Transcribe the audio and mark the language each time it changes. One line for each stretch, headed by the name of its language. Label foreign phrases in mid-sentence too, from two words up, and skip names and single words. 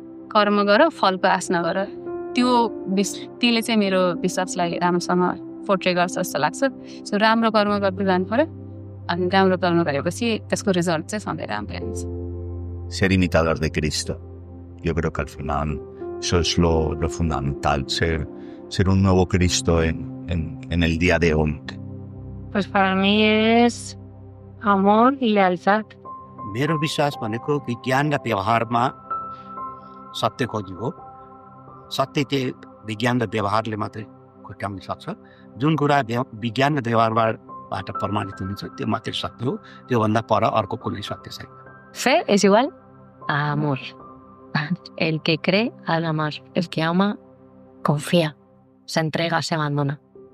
Nepali: कर्म गर फलको आश नगर त्यसले चाहिँ मेरो विश्वासलाई राम्रोसँग पोर्ट्रे गर्छ जस्तो लाग्छ सो राम्रो कर्म गर्दै जानु पर्यो अनि राम्रो कर्म गरेपछि त्यसको रिजल्ट चाहिँ सधैँ राम्रो हुन्छ
Spanish: Ser imitador de Cristo. Yo creo que al final eso es lo fundamental, ser un nuevo Cristo en el día de hoy. Pues para mí es amor y lealtad.
Nepali: मेरो विश्वास भनेको विज्ञान र व्यवहारमा सत्य खोजी हो सत्य चाहिँ विज्ञान र व्यवहारले मात्रै खुट्याउन सक्छ जुन कुरा विज्ञान र व्यवहारबाट प्रमाणित हुन्छ त्यो मात्रै सत्य हो त्योभन्दा पर अर्को कुनै सत्य छैन
Spanish: Fe es igual a amor. El que cree, ama más. El que ama, confía. Se entrega, se abandona.